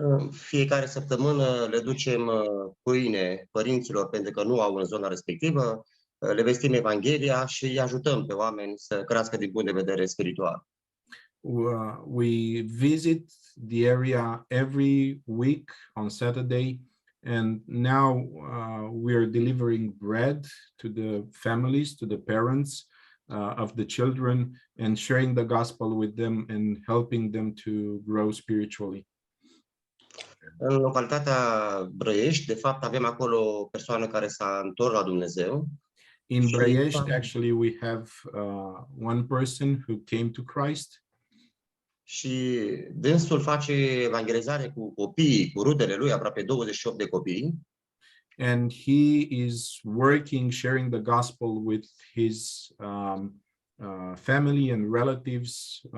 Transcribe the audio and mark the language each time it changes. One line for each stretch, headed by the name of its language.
Romanian: Fiecare săptămână le ducem pâine părinților pentru că nu au în zona respectivă, le vestim Evanghelia și îi ajutăm pe oameni să crească din punct de vedere spiritual.
English: We visit the area every week on Saturday, and now we are delivering bread to the families, to the parents of the children, and sharing the gospel with them and helping them to grow spiritually.
Romanian: În localitatea Brăiești, de fapt, avem acolo o persoană care s-a întors la Dumnezeu.
English: In Brăiești, actually, we have one person who came to Christ.
Romanian: Și dânsul face evangelizare cu copiii, cu rudele lui, aproape 28 de copii.
English: And he is working, sharing the gospel with his family and relatives.